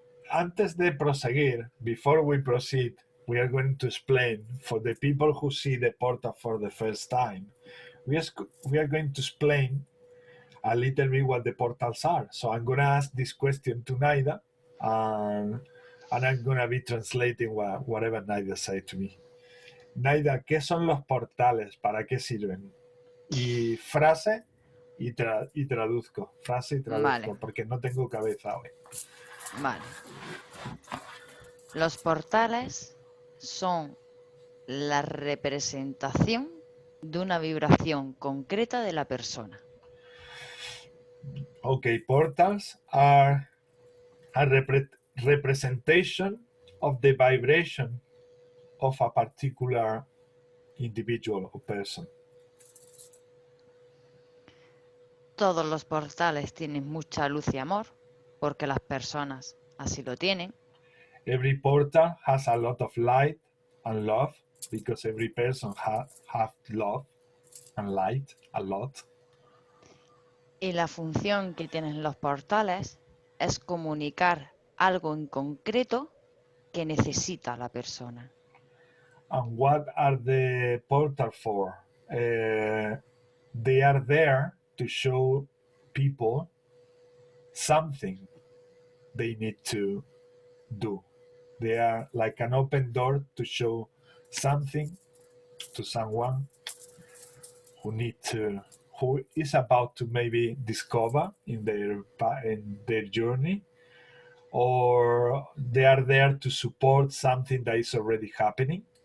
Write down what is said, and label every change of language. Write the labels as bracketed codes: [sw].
[es] Antes de proseguir, [en] before we proceed, we are going to explain for the people who see the portal for the first time. We are going to explain a little bit what the portals are. So I'm gonna ask this question to Naida, and I'm gonna be translating whatever Naida said to me. [es] Naida, ¿qué son los portales? ¿Para qué sirven? Y frase y traduzco. Frase y traduzco, Vale. porque no tengo cabeza hoy. Vale. Los portales son la representación de una vibración concreta de la persona. [en] Okay, portals are a representation of the vibration of a particular individual or person. [es] Todos los portales tienen mucha luz y amor, porque las personas así lo tienen. [en] Every portal has a lot of light and love, because every person have love and light a lot. [es] Y la función que tienen los portales es comunicar algo en concreto que necesita la persona. [en] And what are the portals for? They are there to show people something they need to do. They are like an open door to show something to someone who is about to maybe discover in their journey, or they are there to support something that is already happening.